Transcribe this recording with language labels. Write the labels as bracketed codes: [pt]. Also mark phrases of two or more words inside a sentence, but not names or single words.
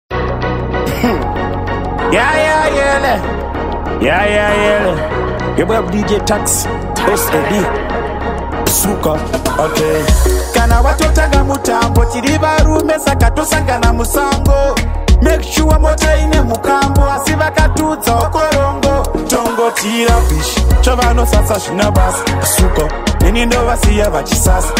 [en] Yeah, yeah, yeah, le. Yeah, yeah, yeah, le. Your boy D J Tax, Boss Eddie. [sn] Suka, okay. Kana watotanga mutambo, tiri varume, saka tosangana musango. Make sure mota ine mukambo, asi vakatudza okorongo. Tongoti rubbish, chovanosasa zvina basa. Suka, neni ndovasiya vachisasa.